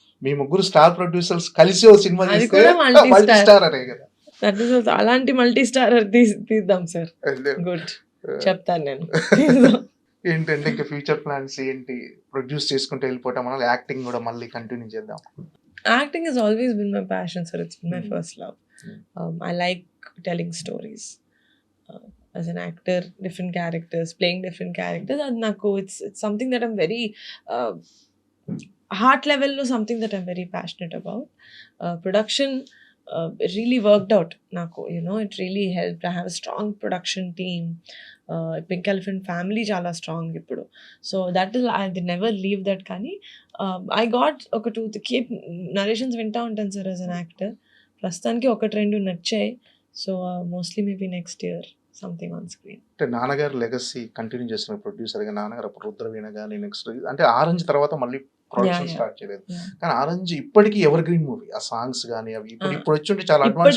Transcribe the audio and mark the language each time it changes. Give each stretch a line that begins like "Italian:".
Telugu: మీ ముగ్గురు star producers కలిసి ఒక సినిమా అది చేస్తే కూడా multi-star. మల్టీ స్టార్ అనే కదా.
English: that is also
Telugu: అలాంటి మల్టీ స్టారర్ తీద్దాం సార్. గుడ్ చెప్తాను నేను. తీద్దాం. ఏంటంటే ఇంకా ఫ్యూచర్ ప్లాన్స్ ఏంటి? ప్రొడ్యూస్ చేసుకుంటూ వెళ్ళిపోవటం అనాలి, యాక్టింగ్ కూడా మళ్ళీ కంటిన్యూ చేద్దాం.
English: Acting has always been my passion, sir. It's been my Mm. first love. Mm. I like telling stories. As an actor, different characters, playing different characters. And naku, it's something that I'm very heart level lo something that I'm very passionate about. Production it really worked out. Naku, it really helped. I have a strong production team. Pink Elephant family chala strong ippudu. So that is I never leave that kani. I got oka two keep narrations
Telugu: vinta untanu
English: sir as an actor.
Telugu: ప్రస్తుతానికి ఒకటి రెండు నచ్చాయి.
English: So mostly maybe next year something on screen.
Telugu: అంటే నాన్నగారు legacy continue చేస్తున్న producer గా నాన్నగారు అప్పుడు రుద్రవీణ కానీ నెక్స్ట్ అంటే ఆరెంజ్ తర్వాత మళ్ళీ ప్రొడక్షన్
English: Yeah.
Telugu: స్టార్ట్ చేయలేదు. కానీ ఆరెంజ్ ఇప్పటికీ ఎవర్ గ్రీన్ మూవీ. ఆ సాంగ్స్ కానీ అవి ఇప్పుడు వచ్చి ఉంటే చాలా అడ్వాన్స్.